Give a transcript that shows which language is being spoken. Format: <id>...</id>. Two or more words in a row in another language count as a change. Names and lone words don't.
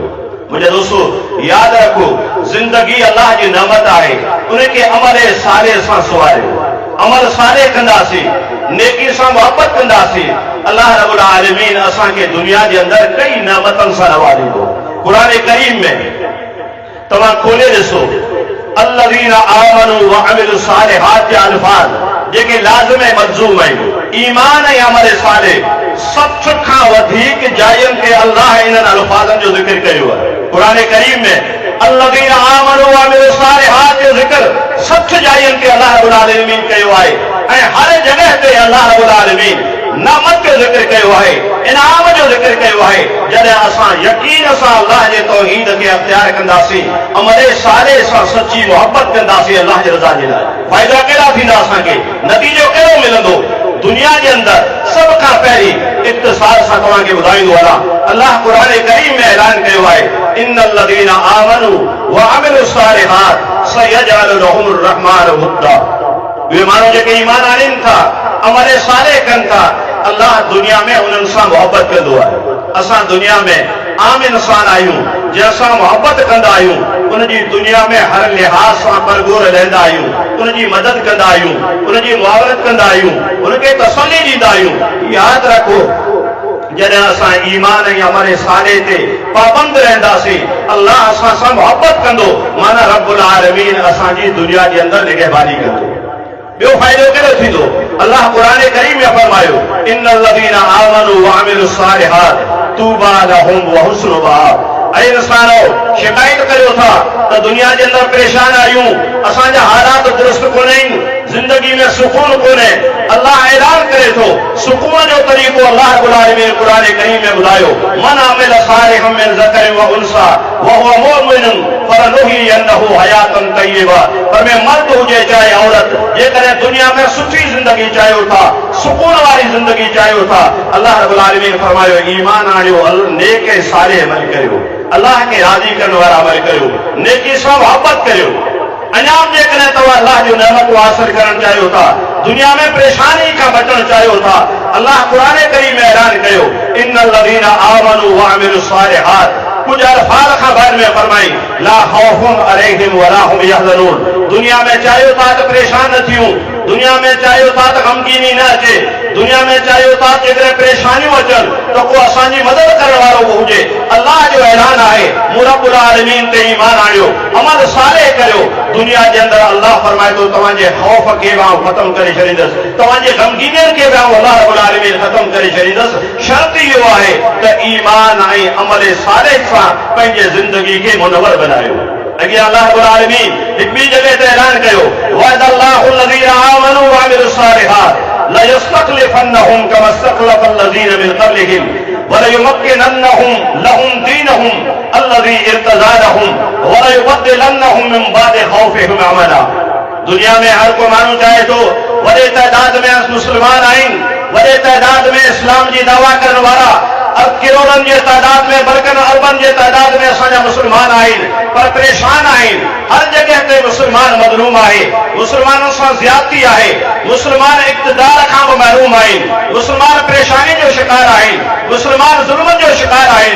<sd>मुंहिंजे दोस्तो यादि रखो, ज़िंदगी अल्लाह जी नेमत आहे, उनखे अमल साले सां सुवारियो, अमल साले कंदासीं, नेकी सां मुहबत कंदासीं,</sd> <ar>الله رب العالمين</ar> <sd>असांखे दुनिया जे अंदरि कई नेमतनि सां नवाज़ींदो। क़ुरान करीम में तव्हां खोले ॾिसो,</sd> <ar>الذين آمنوا وعملوا الصالحات</ar> <sd>जा अल्फाज़ जेके लाज़िम ऐं मलज़ूम आहिनि, ईमान ऐं अमल सालिह, सभ खां वधीक जायुनि ते अल्लाह इन्हनि अल्फाज़नि जो ज़िक्र कयो आहे। क़ुरान करीम में</sd> <ar>الذين آمنوا وعملوا الصالحات</ar> <sd>जो ज़िक्र 60 जायुनि ते</sd> <ar>الله رب العالمين</ar> <sd>कयो आहे ऐं हर जॻह ते</sd> <ar>الله رب العالمين</ar> <sd>नामत जो ज़िक्र कयो आहे, इनाम जो ज़िक्र कयो आहे। जॾहिं असां यकीन सां अल्लाह जे तौहीद खे अख़्तियार कंदासीं, अमल सालिह सां सची मुहबत कंदासीं अल्लाह जे रज़ा जे लाइ, फ़ाइदा कहिड़ा थींदा असांखे, नतीजो कहिड़ो मिलंदो? दुनिया जे अंदरि सभ खां पहिरीं इक़्तिसाद सां तव्हांखे ॿुधाईंदो आहियां, अल्लाह क़ुरान करीम में ऐलान कयो आहे,</sd> <ar>إن الذين آمنوا وعملوا الصالحات سيجعل لهم الرحمن ودا.</ar> <sd>उहे माण्हू जेके ईमान आणीनि था, अमल सालिह कनि था, अल्लाह दुनिया में उन्हनि सां मुहबत कंदो आहे। असां दुनिया में आम इंसान आहियूं, जंहिंसां मुहबत कंदा आहियूं, उनजी दुनिया में हर लिहाज़ सां परगोर रहंदा आहियूं, उनजी मदद कंदा आहियूं, उनजी मुआवनत कंदा आहियूं, उनखे तसल्ली ॾींदा आहियूं। यादि रखो, जॾहिं असां ईमान ऐं अमल सालिह ते पाबंद रहंदासीं, अल्लाह असां सां मुहबत कंदो, माना</sd> <ar>رب العالمين</ar> <sd>असांजी दुनिया जे अंदरि निगहबानी कंदो। ॿियो फ़ाइदो कहिड़ो थींदो? अल्लाह क़ुरान करीम में फरमायो,</sd> <ar>إن الذين آمنوا وعملوا الصالحات طوبى لهم وحسن مآب.</ar> <sd>ऐं इंसानो, शिकायत करियो था त दुनिया जे अंदरि परेशान आहियूं, असांजा हालात दुरुस्त कोन्हनि, ज़िंदगी में सुकून कोन्हे। अल्लाह ऐलान करे थो, सुकून जो तरीक़ो</sd> <ar>الله رب العالمين</ar> <sd>क़ुरान करीम में ॿुधायो,</sd> <ar>من عمل صالحا من ذكر أو أنثى وهو مؤمن فلنحيينه حياة طيبة.</ar> <sd>पर में मर्द हुजे चाहे औरत, जेकॾहिं दुनिया में सुठी ज़िंदगी चाहियो था, सुकून वारी ज़िंदगी चाहियो था,</sd> <ar>الله رب العالمين</ar> <sd>फरमायो, ईमान आणियो, नेक ऐं सालिह अमल करियो, अल्लाह खे राज़ी करण वारा अमल करियो, नेकी सां मुहबत करियो। अञा जेकॾहिं तव्हां अल्लाह जो नेमत हासिल करणु चाहियो था, दुनिया में परेशानी खां बचणु चाहियो था, अल्लाह क़ुरान करीम में ऐलान कयो,</sd> <ar>إن الذين آمنوا وعملوا الصالحات,</ar> <sd>कुछ अल्फाज़ खां बाद में फरमाई,</sd> <ar>لا خوف عليهم ولا هم يحزنون.</ar> <sd>दुनिया में चाहियो था त परेशान न थियूं, दुनिया में चाहियो था त गमगीनी न अचे, दुनिया में चाहियो था जेकॾहिं परेशानियूं अचनि तो को असांजी मदद करण वारो को हुजे। अल्लाह जो ऐलान आहे, मूं</sd> <ar>رب العالمين</ar> <sd>ते ईमान आणियो, अमल सालेह करियो। दुनिया जे अंदर अल्लाह फरमाए थो तव्हांजे खौफ खे मां ख़त्म करे छॾींदुसि, तव्हांजे गमगीनियत खे मां</sd> <ar>الله رب العالمين</ar> <sd>ख़त्म करे छॾींदुसि। शर्त इहो आहे त ईमान ऐं अमल सालेह सां पंहिंजे ज़िंदगी खे मुनवर बनायो। अॻियां</sd> <ar>الله رب العالمين</ar> <sd>हिकु ॿी जॻह ते ऐलान कयो,</sd> <ar>وعد الله الذين آمنوا وعملوا الصالحات ليستخلفنهم كما استخلف الذين من قبلهم وليمكننهم لهم دينهم الذي ارتضى لهم وليبدلنهم من بعد خوفهم أمنا.</ar> <sd>दुनिया में हर को माण्हू चाहे थो वॾे तइदाद में मुस्लमान आहिनि, वॾे तइदाद में इस्लाम जी दावा करण वारा, किरोड़नि जे तादाद में बल्कि अरबनि जे तादाद में असांजा मुस्लमान आहिनि, पर परेशान आहिनि। हर जगह ते मुस्लमान मज़लूम आहे, मुस्लमाननि सां ज़्यादती आहे, मुस्लमान इक़्तिदार खां बि महरूम आहिनि, मुस्लमान परेशानी जो शिकार आहिनि, मुस्लमान ज़ुल्म जो शिकार आहिनि।</sd>